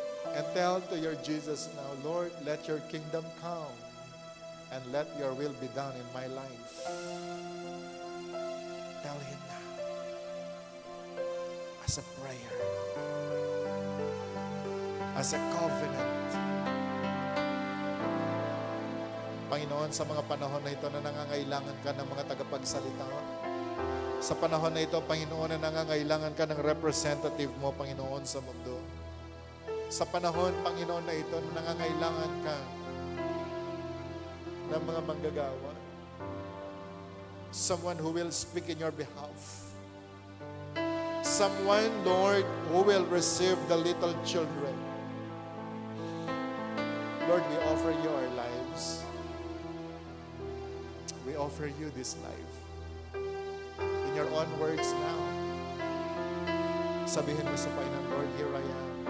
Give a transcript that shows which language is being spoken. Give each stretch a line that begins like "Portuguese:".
English: And tell to your Jesus now, Lord, let your kingdom come and let your will be done in my life. Tell Him now as a prayer, as a covenant.
Filipino: Panginoon, sa mga panahon na ito na nangangailangan ka ng mga tagapagsalita, sa panahon na ito, Panginoon, na nangangailangan ka ng representative mo, Panginoon, sa mundo. Sa panahon, Panginoon, na ito na nangangailangan ka ng mga manggagawa.
English: Someone who will speak in your behalf. Someone, Lord, who will receive the little children. Lord, we offer you our lives. We offer you this life. In your own words now,
Filipino: sabihin mo sa Panginoon,
English: Lord, here I am.